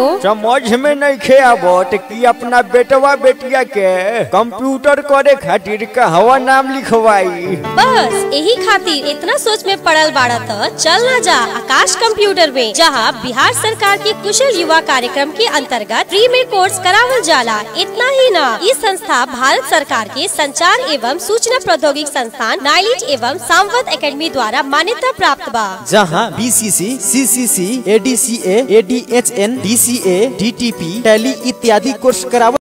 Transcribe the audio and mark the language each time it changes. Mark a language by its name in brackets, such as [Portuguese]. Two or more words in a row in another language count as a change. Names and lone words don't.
[Bhojpuri] समझ में नहीं खे आवत कि अपना बेटवा बेटिया के कंप्यूटर करे खातिर कहवा नाम लिखवाई। बस यही खातिर इतना सोच में पड़ल बाड़ा तो चल ना जा आकाश कंप्यूटर में, जहाँ बिहार सरकार के कुशल युवा कार्यक्रम के अंतर्गत फ्री में कोर्स करावल जाला। इतना ही ना, ये संस्था भारत सरकार के संचार एवं सूचना प्रौद्योगिकी संस्थान नाइलिट एवं सामवत एकेडमी द्वारा मान्यता प्राप्त बा, जहाँ BCC, CCC, ADCA, ADHN, DCA, DTP, टैली इत्यादि कोर्स करावल